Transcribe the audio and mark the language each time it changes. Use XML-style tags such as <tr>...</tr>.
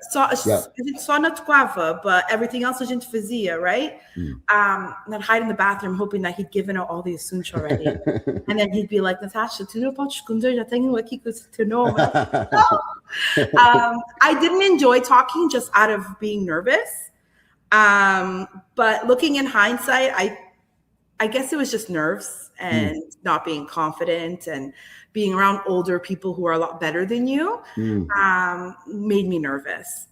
<pt>So a gente só não tocava,</pt> <en>but everything else</en> <pt>a gente fazia, right?</pt> <en>And I'd hide in the bathroom hoping that he'd given out all the assuntos already. And then he'd be like,</en> <pt>Natasha, tu não podes esconder, já tenho aqui com o teu nome.</pt> <en>I didn't enjoy talking just out of being nervous. But looking in hindsight, I guess it was just nerves and not being confident, and being around older people who are a lot better than you made me nervous.</en>